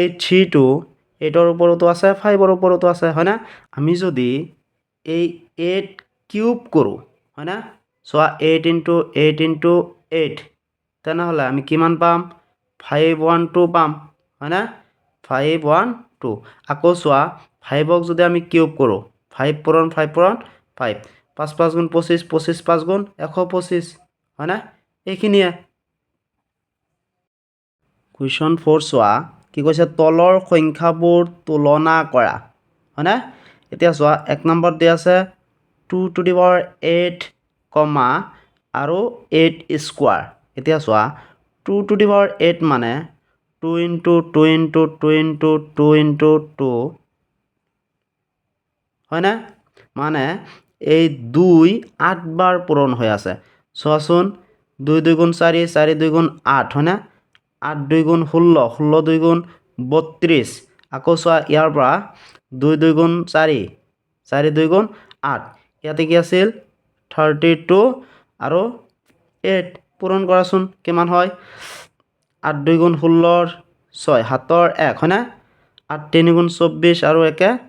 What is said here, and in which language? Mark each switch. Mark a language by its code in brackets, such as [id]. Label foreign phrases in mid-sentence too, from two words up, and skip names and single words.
[as] 3টো 8ৰ ওপৰতো আছে 5ৰ ওপৰতো আছে হয়নে আমি যদি এই 8 কিউব কৰো হয়নে চোৱা 8 * 8 * 8 তেনেহলে আমি কিমান পাম 512 পাম হয়নে 512 আকৌ চোৱা 5ক যদি আমি কিউব কৰো 5 পূৰণ 5 পূৰণ 5 5 5 গুণ 25 25 5 গুণ 125 হয়নে এইখিনিয়ে কুৱেশ্যন 4 চোৱা কি কৈছে তলৰ সংখ্যাবোৰ তুলনা কৰা হয়নে এতিয়া চোৱা 1 নম্বৰ দি আছে [en] 2 to the power 8, [as] আৰু 8 স্কয়াৰ এতিয়া চোৱা [en] 2 to the power 8 [as] মানে 2 * 2 * 2 * 2 * 2 হয়নে মানে এই 2 8 বাৰ পূৰণ হৈ আছে চোৱাচোন 2 2 গুণ 4 4 2 গুণ 8 হয়নে 8 2 গুণ 16 16 2 গুণ 32 আকৌ চোৱা ইয়াৰ পৰা 2 2 গুণ 4 4 2 গুণ 8 ইয়াতে কি আছিল 32 আৰু 8 পূৰণ কৰাচোন কিমান হয় 8 2 গুণ 16 6 7 1 হয়নে 8 3 গুণ 24 আৰু 1